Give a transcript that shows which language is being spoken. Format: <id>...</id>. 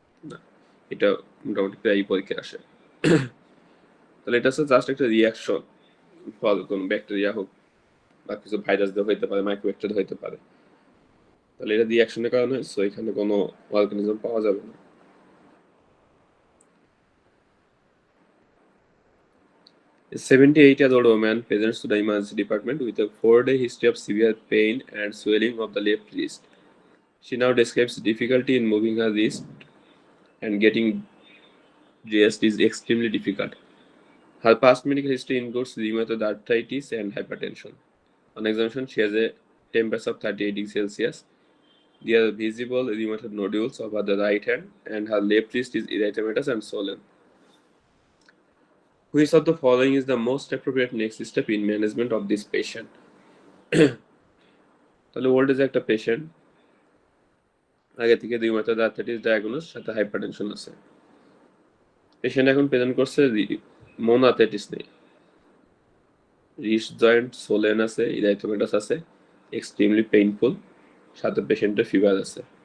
<bn>না, এটা মোটামুটি প্রায়ই পরীক্ষায় আসে। তাহলে এটা হচ্ছে জাস্ট একটা রিয়াকশন, ফল কোন ব্যাকটেরিয়া হোক বা কিছু ভাইরাস দিয়ে হইতে পারে, মাইক্রোব্যাকটেরিয়া হইতে পারে। তাহলে এটা রিয়াকশনের কারণে সো এখানে কোনো অর্গানিজম পাওয়া যাবে না।</bn> <en>A 78-year-old woman presents to the emergency department with a 4-day history of severe pain and swelling of the left wrist. She now describes difficulty in moving her wrist and getting dressed is extremely difficult. Her past medical history includes rheumatoid arthritis and hypertension. On examination, she has a temperature of 38 degrees Celsius. There are visible rheumatoid nodules over the right hand, and her left wrist is erythematous and swollen. Which of the following is the most appropriate next step in management of this patient?</en> <bn>তাহলে old age একটা patient, আগে থেকে rheumatoid arthritis diagnose, সাথে hypertension আছে। Patient এখন present করছে মোন arthritis নেই, রিস্ট জয়েন্ট সোলেন আছে, ইরাইথোমেটাস আছে, এক্সট্রিমলি পেইনফুল, সাথে পেশেন্টের ফিভার আছে।</bn>